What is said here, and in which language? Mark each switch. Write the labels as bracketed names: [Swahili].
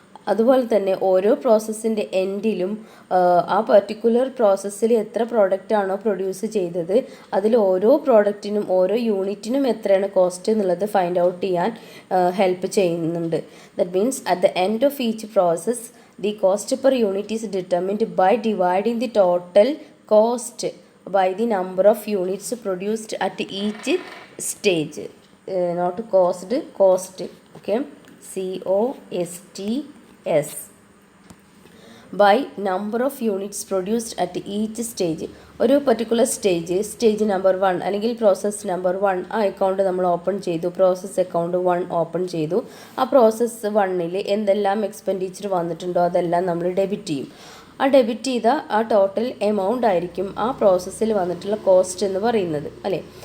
[Malayalam] അതുപോലെ തന്നെ ഓരോ പ്രോസസ്സിൻ്റെ എൻഡിലും ആ പർട്ടിക്കുലർ പ്രോസസ്സിൽ എത്ര പ്രോഡക്റ്റ് ആണോ പ്രൊഡ്യൂസ് ചെയ്തത് അതിൽ ഓരോ പ്രോഡക്റ്റിനും ഓരോ യൂണിറ്റിനും എത്രയാണ് കോസ്റ്റ് എന്നുള്ളത് ഫൈൻഡ് ഔട്ട് ചെയ്യാൻ ഹെൽപ്പ് ചെയ്യുന്നുണ്ട്. [English] That means at the end of each process the cost per unit is determined by dividing the total cost by the number of units produced at each stage. Not cost, okay, COSTS, by number of units produced at each stage. [Malayalam] ഒരു particular stage number 1 അല്ലെങ്കിൽ process number 1 ആ account നമ്മൾ open ചെയ്തു, process account 1 open ചെയ്തു. ആ process 1ൽ എന്തെല്ലാം expenditure വന്നിട്ടുണ്ടോ അതെല്ലാം നമ്മൾ ഡെബിറ്റ് ചെയ്യും. ആ ഡെബിറ്റ് ചെയ്ത ആ ടോട്ടൽ എമൗണ്ട് ആയിരിക്കും ആ പ്രോസസ്സിൽ വന്നിട്ടുള്ള കോസ്റ്റ് എന്ന് പറയുന്നത് അല്ലേ.